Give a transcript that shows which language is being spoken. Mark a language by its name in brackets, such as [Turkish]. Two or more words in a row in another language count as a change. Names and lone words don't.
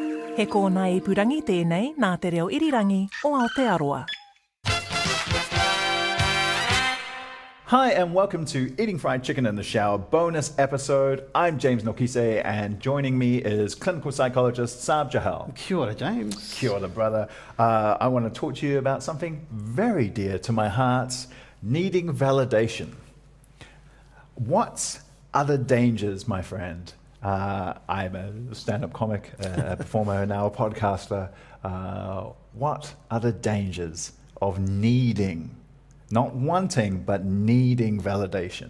[Māori] He kōna ipurangi tēnei nā te reo irirangi o Aotearoa. [English] Hi and welcome to Eating Fried Chicken in the Shower bonus episode. I'm James Nokise and joining me is clinical psychologist Sarb Johal. [Māori] Kia ora, James. Kia ora, [English] brother. I want to talk to you about something very dear to my heart, needing validation. What are the dangers, my friend? I'm a stand-up comic, a performer, now a podcaster. What are the dangers of needing, not wanting, but needing validation?